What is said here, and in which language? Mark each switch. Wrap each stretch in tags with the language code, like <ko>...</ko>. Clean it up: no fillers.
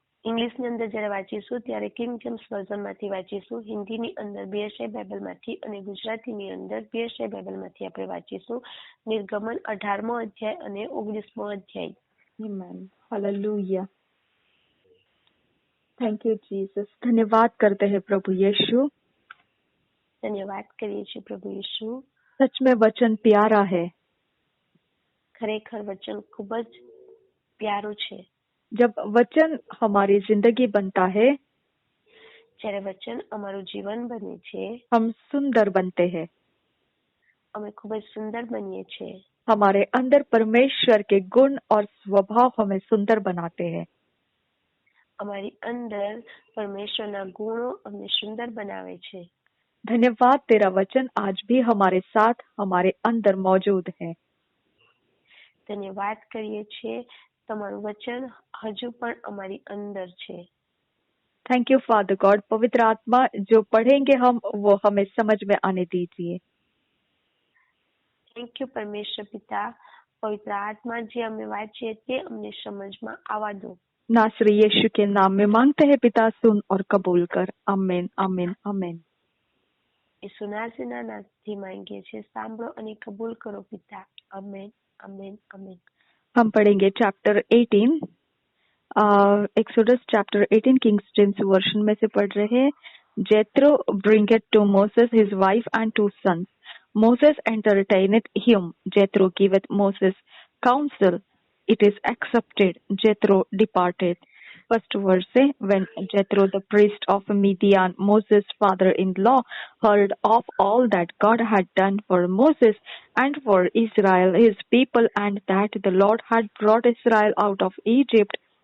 <gu>ઇંગ્લિશની અંદર જ્યારે વાંચીશું ત્યારે કિંગ જેમ્સ વર્ઝનમાંથી વાંચીશું, હિન્દીની અંદર બીએસઆઈ બાઇબલમાંથી અને ગુજરાતીની અંદર બીએસઆઈ બાઇબલમાંથી આપણે વાંચીશું નિર્ગમન 18મો અધ્યાય અને 19મો અધ્યાય.</gu> <hi>आमेन, हालेलुया,</hi> <en>thank you</en> <hi>जीसस। धन्यवाद करते हैं प्रभु यीशु।</hi> <gu>ધન્યવાદ કરીએ છીએ પ્રભુ ઈસુ.</gu> <hi>सच में वचन प्यारा है।</hi> <gu>ખરેખર વચન ખૂબ જ પ્યારું છે.</gu> <hi>जब वचन हमारी जिंदगी बनता है,</hi> <gu>જ્યારે વચન અમારું જીવન બને છે,</gu> <hi>हम सुंदर बनते हैं।</hi> <gu>અમે ખૂબ જ સુંદર બનીએ છીએ.</gu> <hi>हमारे अंदर परमेश्वर के गुण और स्वभाव हमें सुंदर बनाते हैं।</hi> <gu>અમારી અંદર પરમેશ્વરના ગુણો અમને સુંદર બનાવે છે.</gu> <hi>धन्यवाद, तेरा वचन आज भी हमारे साथ हमारे अंदर मौजूद है।</hi> <gu>ધન્યવાદ કરીએ છીએ, તમારું વચન હજુ પણ અમારી અંદર છે.</gu> <en>Thank you father God.</en> <hi>पवित्र आत्मा, जो पढ़ेंगे हम वो हमें समझ में आने दीजिए।</hi> <en>thank you</en> <gu>પરમેશ્વર પિતા. પવિત્ર આત્મા, જે અમે વાંચીએ તે અમને સમજમાં આવવા દો.</gu> <hi>नासरी यीशु के नाम में मांगते हैं पिता, सुन और कबूल कर। आमीन, आमीन, आमीन।</hi> <gu>ઈસુનાસીના નામથી માંગીએ છીએ, સાંભળો અને કબૂલ કરો પિતા. Amen, amen, amen.</gu> <hi>हम पढ़ेंगे chapter 18, exodus chapter 18 Kings James version में से पढ़ रहे हैं।</hi> <en>Jethro bringeth to Moses his wife and 2 sons. Moses entertaineth him. Jethro giveth Moses counsel. It is accepted. Jethro departed. First verse say, when Jethro the priest of Midian, Moses' father-in-law, heard of all that God had done for Moses and for Israel his people, and that the Lord had brought Israel out of Egypt,</en>